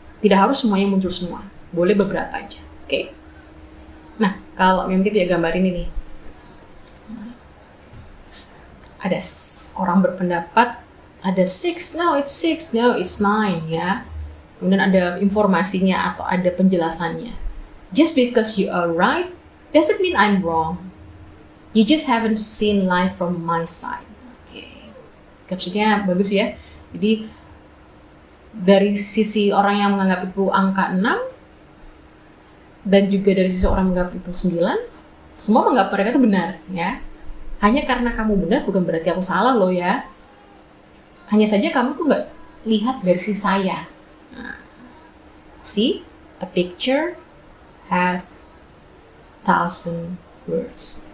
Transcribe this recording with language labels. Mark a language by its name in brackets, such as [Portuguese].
[Indonesian] Tidak harus semuanya muncul semua, boleh beberapa aja. Oke. Nah, kalau Memti punya gambar ini nih, ada orang berpendapat ada 6, [English] no it's 9 [Indonesian] ya. Kemudian ada informasinya atau ada penjelasannya. [English] Just because you are right doesn't mean I'm wrong. You just haven't seen life from my side. [Indonesian] Oke. Captionnya bagus ya. Jadi dari sisi orang yang menganggap itu angka 6 dan juga dari sisi orang menganggap itu 9, semua menganggap mereka itu benar ya. Hanya karena kamu benar bukan berarti aku salah loh ya. Hanya saja kamu tuh nggak lihat dari sisi saya. Nah, [English] see, a picture has 1,000 words.